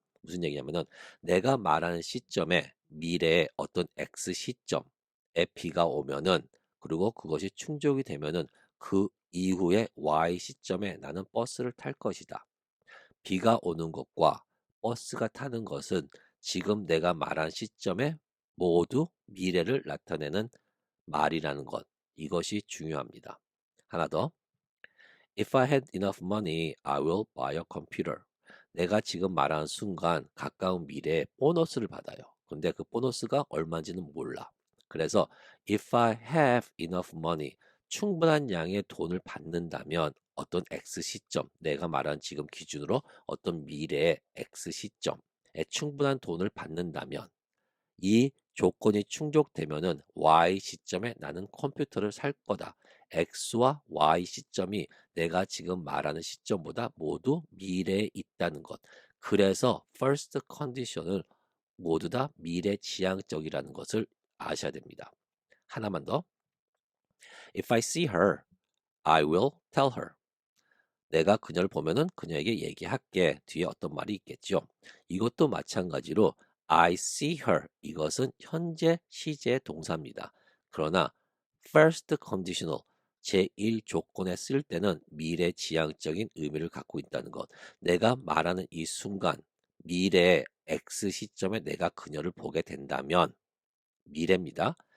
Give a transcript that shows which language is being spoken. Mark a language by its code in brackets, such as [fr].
[ko] 무슨 얘기냐면은 내가 말하는 시점에 미래의 어떤 x 시점에 비가 오면은 그리고 그것이 충족이 되면은 그 이후에 y 시점에 나는 버스를 탈 것이다. 비가 오는 것과 버스가 타는 것은 지금 내가 말한 시점에 모두 미래를 나타내는 말이라는 것. 이것이 중요합니다. 하나 더. [en] If I had enough money, I will buy a computer. [ko] 내가 지금 말하는 순간 가까운 미래에 보너스를 받아요. 근데 그 보너스가 얼마인지는 몰라. 그래서 [en] if I have enough money, [ko] 충분한 양의 돈을 받는다면 어떤 X 시점, 내가 말한 지금 기준으로 어떤 미래의 X 시점에 충분한 돈을 받는다면 이 조건이 충족되면은 Y 시점에 나는 컴퓨터를 살 거다. X와 Y 시점이 내가 지금 말하는 시점보다 모두 미래에 있다는 것. 그래서 first condition을 모두 다 미래 지향적이라는 것을 아셔야 됩니다. 하나만 더. [en] If I see her, I will tell her. [ko] 내가 그녀를 보면은 그녀에게 얘기할게. 뒤에 어떤 말이 있겠죠. 이것도 마찬가지로 [en] I see her. [ko] 이것은 현재 시제 동사입니다. 그러나 first conditional 제1 조건에 쓸 때는 미래 지향적인 의미를 갖고 있다는 것. 내가 말하는 이 순간 미래의 X 시점에 내가 그녀를 보게 된다면 미래입니다.